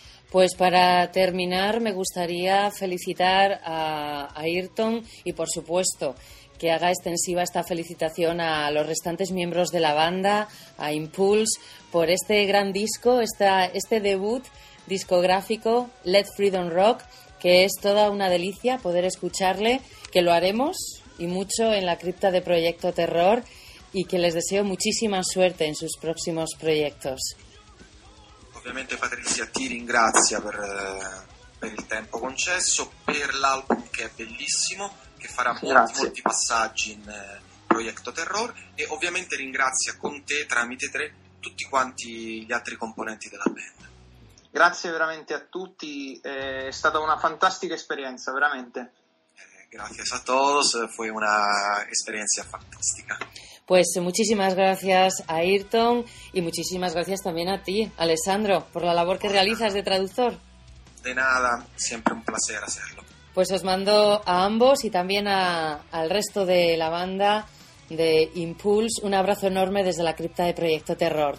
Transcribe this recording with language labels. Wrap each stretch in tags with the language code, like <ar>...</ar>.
<es>Pues para terminar me gustaría felicitar a Ayrton, y por supuesto que haga extensiva esta felicitación a los restantes miembros de la banda, a Impulse, por este gran disco, este debut discográfico, Let Freedom Rock, que es toda una delicia poder escucharle, que lo haremos y mucho en la cripta de Proyecto Terror, y que les deseo muchísima suerte en sus próximos proyectos.</es> <it>Obviamente, Patricia, ti ringrazio per il tempo concesso, per l'album che è bellissimo, che farà molti passaggi in Proyecto Terror, e ovviamente ringrazio con te, tramite te, tutti quanti gli altri componenti della band. Grazie veramente a tutti, è stata una fantastica esperienza, veramente.</it> <es>Gracias a todos, fue una experiencia fantástica. Pues muchísimas gracias a Ayrton, y muchísimas gracias también a ti, Alessandro, por la labor que realizas de traductor. De nada, siempre un placer hacerlo. Pues os mando a ambos y también al resto de la banda de Impulse un abrazo enorme desde la cripta de Proyecto Terror.</es>